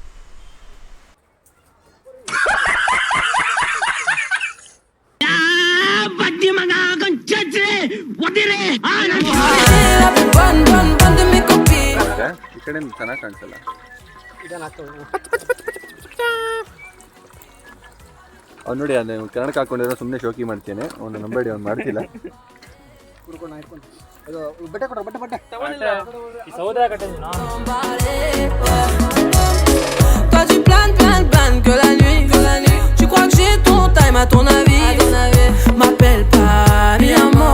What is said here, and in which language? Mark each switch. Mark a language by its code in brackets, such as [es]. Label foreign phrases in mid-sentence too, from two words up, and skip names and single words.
[kn] ಈ ಕಡೆ ಚೆನ್ನಾಗಿ ಕಾಣಿಸಲ್ಲ. ಅವ್ನು ನೋಡಿ, ಅದೇ ಕನ್ನಡಕ್ಕೆ ಹಾಕೊಂಡಿರೋ ಸುಮ್ಮನೆ ಶೋಕಿ ಮಾಡ್ತೇನೆ. ಅವ್ನು ನಂಬೇಡಿ, ಅವ್ನು ಮಾಡ್ತಿಲ್ಲ. [fr] Toi tu planes que la nuit. Tu crois que j'ai ton time à ton avis. M'appelle pas [es] mi amor.